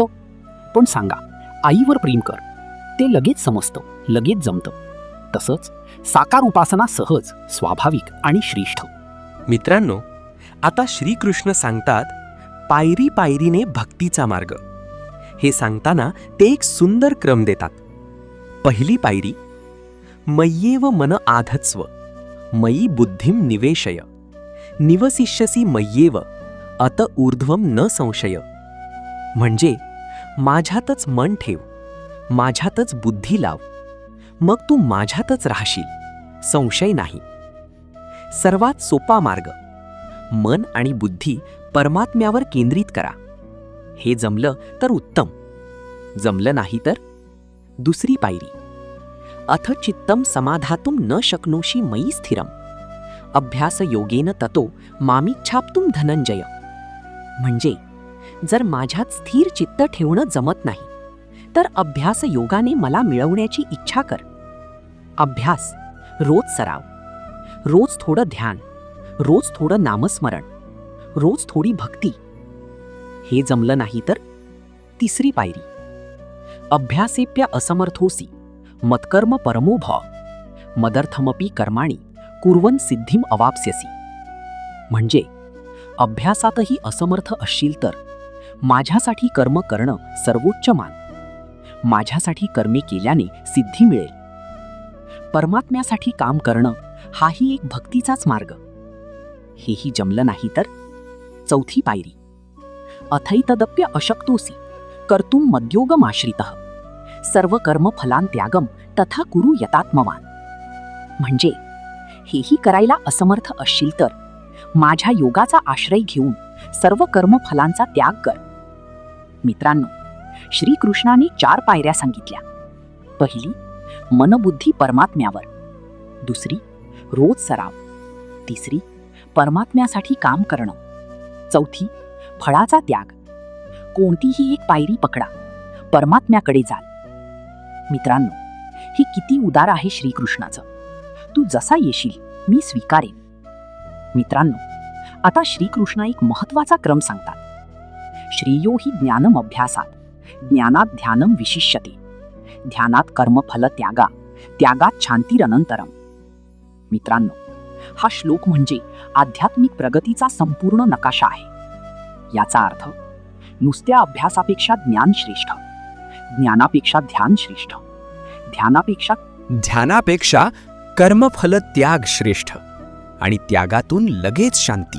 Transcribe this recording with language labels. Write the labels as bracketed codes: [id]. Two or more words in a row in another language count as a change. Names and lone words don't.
[mr] पण सांगा आईवर प्रेम कर, ते लगेच समजतं, लगेच जमतं. तसंच साकार उपासना सहज, स्वाभाविक आणि श्रेष्ठ. मित्रांनो, आता श्रीकृष्ण सांगतात पायरी पायरीने भक्तीचा मार्ग. हे सांगताना ते एक सुंदर क्रम देतात. पहिली पायरी, [sa] मय्येव मन आधत्स्व, मयी बुद्धिम निवेशय, निवसिष्यसी मय्येव, अत ऊर्ध्वम न संशय. [mr] म्हणजे माझ्यातच मन ठेव, माझ्यातच बुद्धी लाव, मग तू माझ्यातच राहशील, संशय नाही. सर्वात सोपा मार्ग, मन आणि बुद्धी परमात्म्यावर केंद्रित करा. हे जमलं तर उत्तम, जमलं नाही तर दुसरी पायरी, [sa] अथ चित्तम समाधातुम न शक्नोषि मयि स्थिरम, अभ्यास योगेन ततो मामिच्छाप्तुम धनंजय. [mr] म्हणजे जर माझ्यात स्थिर चित्त ठेवणं जमत नाही तर अभ्यास योगाने मला मिळवण्याची इच्छा कर. अभ्यास, रोज सराव, रोज थोडं ध्यान, रोज थोडं नामस्मरण, रोज थोडी भक्ती. हे जमलं नाही तर तिसरी पायरी, [sa] अभ्यासेप्य असमर्थोसी मत्कर्म परमो भव, मदर्थमपि कर्माणि कुर्वन् सिद्धिम अवाप्स्यसि. [mr] म्हणजे अभ्यासातही असमर्थ असशील तर माझ्यासाठी कर्म करणं सर्वोच्च मान. माझ्यासाठी कर्मे केल्याने सिद्धी मिळेल. परमात्म्यासाठी काम करणं हाही एक भक्तीचाच मार्ग. हेही जमलं नाही तर चौथी पायरी, [sa] अथैतदप्य अशक्तोसी कर्तुम मद्योगमाश्रितः, सर्व कर्म फलान त्यागम तथा कुरु यतात्मवान. [mr] म्हणजे हेही करायला असमर्थ असशील तर माझ्या योगाचा आश्रय घेऊन सर्व कर्मफलांचा त्याग कर. मित्रांनो, श्रीकृष्णाने 4 पायऱ्या सांगितल्या. पहिली, मनबुद्धी परमात्म्यावर. दुसरी, रोज सराव. तिसरी, परमात्म्यासाठी काम करणं. चौथी, फळाचा त्याग. कोणतीही एक पायरी पकडा, परमात्म्याकडे जाल. मित्रांनो, हे किती उदार आहे श्रीकृष्णाचं. तू जसा येशील मी स्वीकारेन. मित्रांनो, आता श्रीकृष्ण एक महत्वाचा क्रम सांगतात. [sa] श्रेयो हि ज्ञानम अभ्यासात, ज्ञानात ध्यानम विशिष्यते, ध्यानात कर्मफल त्यागा, त्यागात शांतिरनंतरम. [mr] मित्रांनो, हा श्लोक म्हणजे आध्यात्मिक प्रगतीचा संपूर्ण नकाशा आहे. याचा अर्थ नुसत्या अभ्यासापेक्षा ज्ञान श्रेष्ठ, ज्ञानापेक्षा ध्यान श्रेष्ठ, ध्यानापेक्षा कर्मफल त्याग श्रेष्ठ आणि त्यागातून लगेच शांती.